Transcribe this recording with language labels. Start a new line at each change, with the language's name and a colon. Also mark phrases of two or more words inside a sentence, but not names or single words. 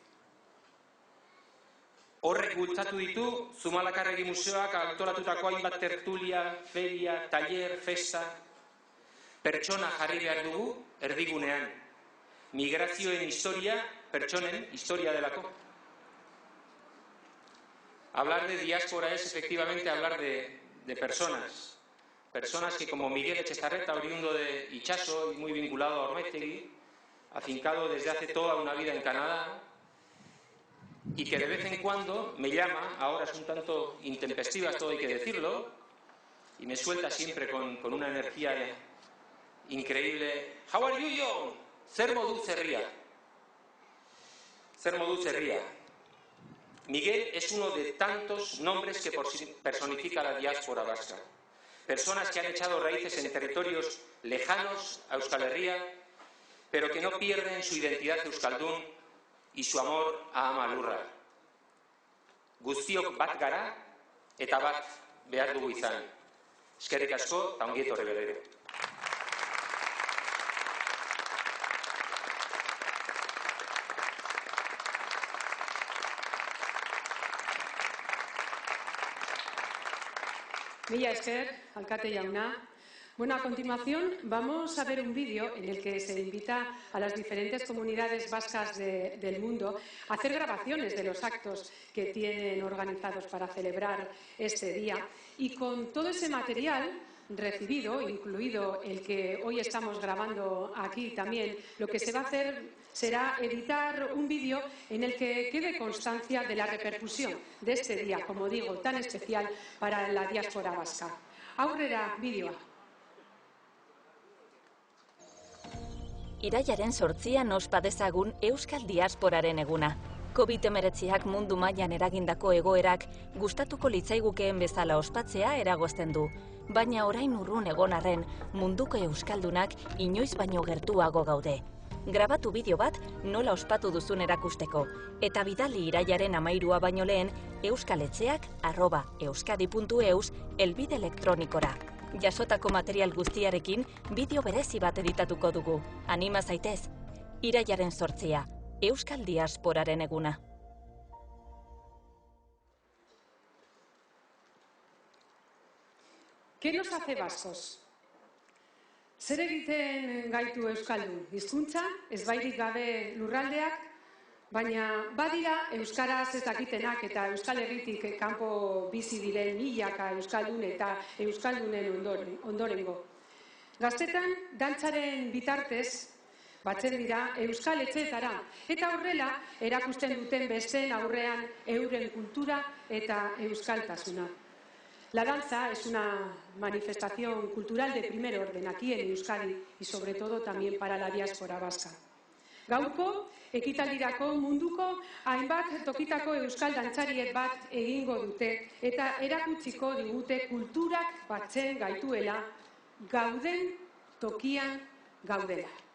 Basque: Horrek bultzatu ditu Zumalakarregi Museoak antolatutako hainbat tertulia, feria, taller, festa. Pertsona jarri behar dugu erdigunean. Migrazioen historia, pertsonen historia delako.
Spanish: Hablar de diáspora es efectivamente hablar de personas. Personas que, como Miguel Etxezarreta, oriundo de Itxaso y muy vinculado a Ormaiztegui, afincado desde hace toda una vida en Canadá, y que de vez en cuando me llama, ahora es un tanto intempestiva, todo hay que decirlo, y me suelta siempre con una energía increíble.
English: How are you, John?
Basque: Zer moduz herria. Zer moduz herria.
Spanish: Miguel es uno de tantos nombres que personifica la diáspora vasca. Personas que han echado raíces en territorios lejanos a Euskal Herria, pero que no pierden su identidad euskaldun y su amor a
Basque: ama lurra. Guztiok bat gara eta bat behar dugu izan. Eskerrik asko eta ongi etorri berriro. Mila esker, alkate jauna.
Spanish: Bueno, a continuación vamos a ver un vídeo en el que se invita a las diferentes comunidades vascas del mundo a hacer grabaciones de los actos que tienen organizados para celebrar este día. Y con todo ese material recibido, incluido el que hoy estamos grabando aquí también, lo que se va a hacer será editar un vídeo en el que quede constancia de la repercusión de este día, como digo, tan especial para la diáspora vasca.
Basque: Aurrera, bideoa. Irailaren 8an ospa dezagun Euskal Diasporaren eguna. COVID-19ak mundu mailan eragindako egoerak gustatuko litzaigukeen bezala ospatzea eragozten du, baina orain urrun egon arren munduko euskaldunak inoiz baino gertuago gaude. Grabatu bideo bat nola ospatu duzun erakusteko, eta bidali irailaren 13 baino lehen euskaletxeak@euskadi.eus helbide elektronikora. Jasotako material guztiarekin bideo berezi bat editatuko dugu. Anima zaitez. Irailaren 8a, Euskal Diasporaren eguna.
Spanish: ¿Qué nos hace vascos?
Basque: Zer egiten gaitu euskaldun? Hizkuntza, ezbairik gabe lurraldeak, baina badira euskaraz ez dakitenak eta Euskal Herritik kanpo bizi diren milaka euskaldun eta euskaldunen ondorengo. Gaztetan, dantzaren bitartez batzen dira euskal etxeetara eta horrela erakusten duten besteen aurrean euren kultura eta euskaltasuna.
Spanish: La danza es una manifestación cultural de primer orden aquí en Euskadi y sobre todo también para la diáspora vasca.
Basque: Gaurko, ekitaldirako munduko hainbat tokitako euskal dantzariek bat egingo dute eta erakutsiko digute kulturak batzen gaituela gauden tokian gaudela.